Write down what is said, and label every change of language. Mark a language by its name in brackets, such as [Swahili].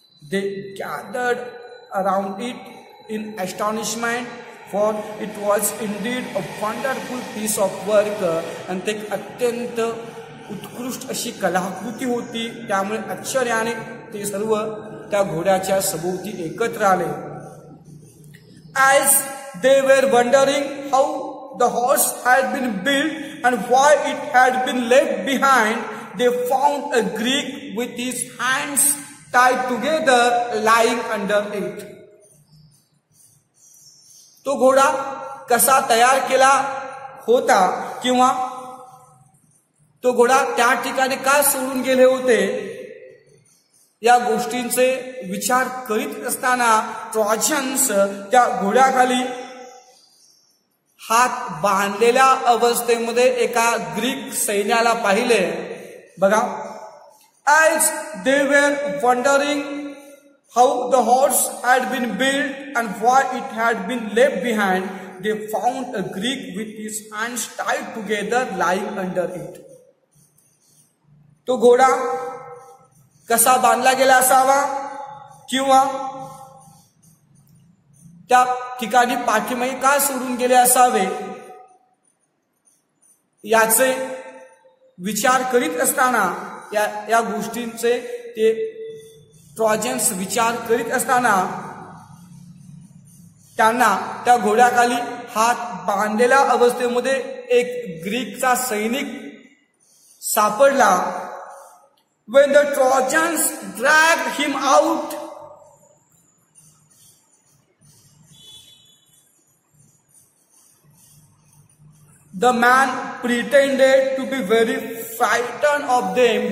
[English] They gathered around it in astonishment, for it was indeed a wonderful piece of work. [Marathi] आणि ते अत्यंत उत्कृष्ट अशी कलाकृती होती, त्यामुळे आश्चर्याने ते सर्व त्या घोड्याच्या सभोवती एकत्र आले. [English] As they were wondering how the horse had been built and why it had been left behind, they found a Greek with his hands tied together lying under it. [Marathi] तो घोडा कसा तयार केला होता किंवा तो घोडा त्या ठिकाणी का सोडून गेले होते या गोष्टींचे विचार करीत असताना ट्रॉजन्स त्या घोड्याखाली हात बांधलेल्या अवस्थेमध्ये एका ग्रीक सैन्याला पाहिले. बघा, [English] as they were wondering how the horse had been built and why it had been left behind, they found a Greek with his hands tied together lying under it. [Marathi] तो घोडा कसा बांधला गेला असावा किंवा त्या ठिकाणी पाठीमागे का सोडून गेले असावे याचे विचार करीत असताना या गोष्टींचे ते ट्रॉजन्स विचार करीत असताना त्यांना त्या घोड्याखाली हात बांधलेल्या अवस्थेमध्ये एक ग्रीकचा सैनिक सापडला. [English] When the Trojans dragged him out The man pretended to be very frightened of them.